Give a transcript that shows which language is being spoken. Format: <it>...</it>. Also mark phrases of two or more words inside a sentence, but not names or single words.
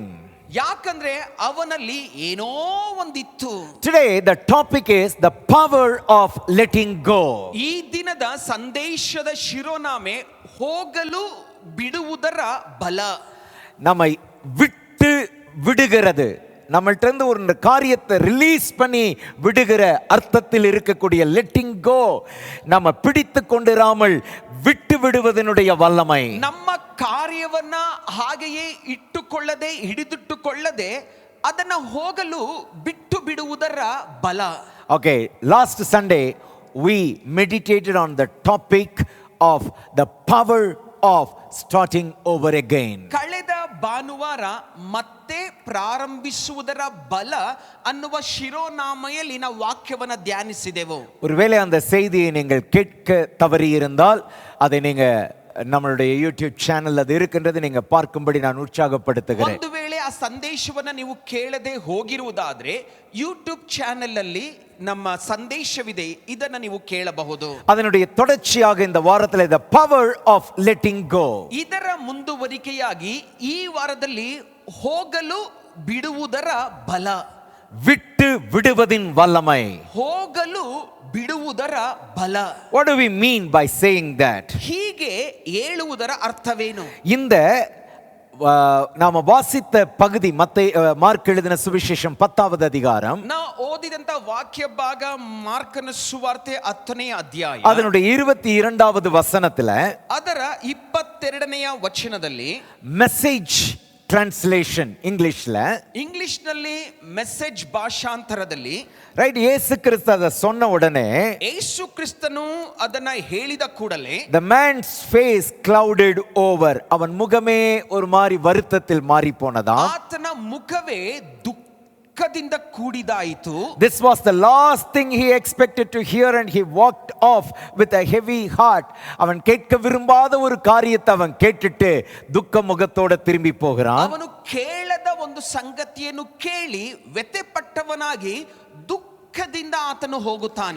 <kn>ಯಾಕಂದ್ರೆ ಅವನಲ್ಲಿ ಏನೋ ಒಂದಿತ್ತು.</kn> <en>Today the topic is the power of letting go.</en> <kn>ಈ ದಿನದ ಸಂದೇಶದ ಶಿರೋನಾಮೆ ಹೋಗಲು ಬಿಡುವುದರ ಬಲ.</kn> <ta>நம்மை விட்டு விடுகிறது, நம்மள்ட்ட இருந்து ஒரு காரியத்தை ரிலீஸ் பண்ணி விடுகிற அர்த்தத்தில் இருக்கக்கூடிய</ta> <en>letting go,</en> <ta>நம்ம பிடித்து கொண்டிராமல் விட்டு விடுவதனுடைய வல்லமை.</ta> <kn>ನಮ್ಮ ಕಾರ್ಯವನ್ನ ಹಾಗೆಯೇ ಇಟ್ಟುಕೊಳ್ಳದೆ ಹಿಡಿದಿಟ್ಟುಕೊಳ್ಳದೆ ಅದನ್ನ ಹೋಗಲು ಬಿಟ್ಟು ಬಿಡುವುದರ ಬಲ.</kn> <en>Okay, last Sunday we meditated on the topic of the power of starting over again.</en> <kn>ಕಳೆದ ಭಾನುವಾರ ಮತ್ತೆ ಪ್ರಾರಂಭಿಸುವುದರ ಬಲ ಅನ್ನುವ ಶಿರೋನಾಮೆಯಲ್ಲಿ ನಾವು ವಾಕ್ಯವನ್ನ ಧ್ಯಾನಿಸಿದೆವು.</kn> <ta>ஒருவேளை அந்த செய்தியை நீங்கள் கேட்க தவறி இருந்தால் அதை நீங்க நம்மளுடைய யூடியூப் சேனல் அது இருக்கின்றது, நீங்க பார்க்கும்படி நான் உற்சாகப்படுத்துகிறேன்.</ta> <kn>ಒಂದು ವೇಳೆ ಆ ಸಂದೇಶವನ್ನ ನೀವು ಕೇಳದೆ ಹೋಗಿರುವುದಾದ್ರೆ ಯೂಟ್ಯೂಬ್ ಚಾನೆಲ್ ಅಲ್ಲಿ ನಮ್ಮ ಸಂದೇಶವಿದೆ, ಇದನ್ನ ನೀವು ಕೇಳಬಹುದು.</kn> <ta>அதனுடைய தொடர்ச்சியாக இந்த வாரத்தில்</ta> <en>the power of letting go.</en> <kn>ಇದರ ಮುಂದುವರಿಕೆಯಾಗಿ ಈ ವಾರದಲ್ಲಿ ಹೋಗಲು ಬಿಡುವುದರ ಬಲ,</kn> <ta>விட்டு விடுவதின் வல்லமை.</ta> <kn>ಹೋಗಲು ಬಿಡುವುದರ ಬಲ.</kn> <en>What do we mean by saying that?</en> <kn>ಹೀಗೆ ಹೇಳುವುದರ ಅರ್ಥವೇನು?</kn> <ta>இந்த நாம வாசித்த பகுதி மார்க் எழுதின சுவிசேஷம் 10வது அதிகாரம்,</ta> <kn>ನಾ ಓದಿದಂತ ವಾಕ್ಯ ಭಾಗ ಮಾರ್ಕನ ಸುವಾರ್ತೆ 10ನೇ ಅಧ್ಯಾಯ</kn> <ta>அதனுடைய 22வது வசனத்துல</ta> <kn>ಅದರ 22ನೇ ವಚನದಲ್ಲಿ</kn> <en>message translation</en> <kn>ಇಂಗ್ಲಿಷ್ನಲ್ಲಿ ಮೆಸೇಜ್ ಭಾಷಾಂತರದಲ್ಲಿ</kn> <ta>ரைட், இயேசு கிறிஸ்து அதை சொன்ன உடனே</ta> <kn>ಯೇಸು ಕ್ರಿಸ್ತನು ಅದನ್ನ ಹೇಳಿದ ಕೂಡಲೇ</kn> <en>the man's face clouded over,</en> <ta>அவன் முகமே ஒரு மாதிரி வருத்தத்தில் மாறி போனதா.</ta> <kn>ಆತನ ಮುಖವೇ ದುಃಖದಿಂದ ಕೂಡಿದಾಯಿತು.</kn> <en>This was the last thing he expected to hear and he walked off with a heavy heart.</en> <ta>அவன் கேட்க விரும்பாத ஒரு காரியத்தை அவன் கேட்டுட்டு துக்க முகத்தோட திரும்பி போகிறான்.</ta> <kn>ಅವನು ಕೇಳದ ಒಂದು ಸಂಗತಿಯನ್ನು ಕೇಳಿ ವ್ಯಥೆಪಟ್ಟವನಾಗಿ ದುಃಖದಿಂದ ಆತನು ಹೋಗುತ್ತಾನೆ.</kn>